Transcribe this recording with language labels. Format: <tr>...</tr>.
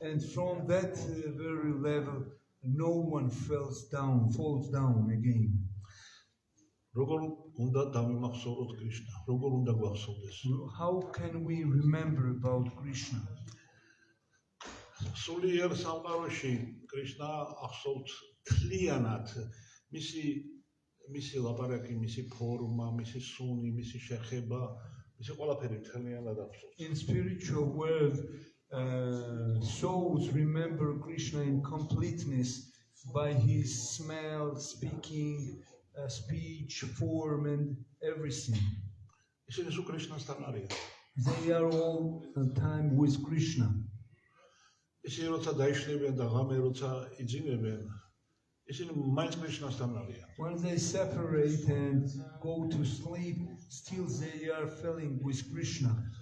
<en>And from that very level, no one falls down again.</en> <ka>როგორ უნდა დავიმახსოვროთ კრიშნა? როგორ უნდა გვახსოვდეს?</ka> <en>How can we remember about Krishna?</en> <ka>სულიერ სამყაროში კრიშნა ახსოვთ თლიანად, მისი ლაპარაკი, მისი ფორმა, მისი სუნი, მისი შეხება, მისი ყველაფერი თლიანად ახსოვთ.</ka> <en>In spiritual world, souls remember Krishna in completeness by his smell, speaking, speech, form, and everything.</en> <ka>ისინი სულ კრიშნასთან არიან.</ka> <en>They are all the time with Krishna.</en> <ka>ისინი როცა დაიშლებიან და ღამე როცა იძინებენ, ისინი მაინც კრიშნასთან არიან.</ka> <en>When they separate and go to sleep, still they are feeling with Krishna.</en>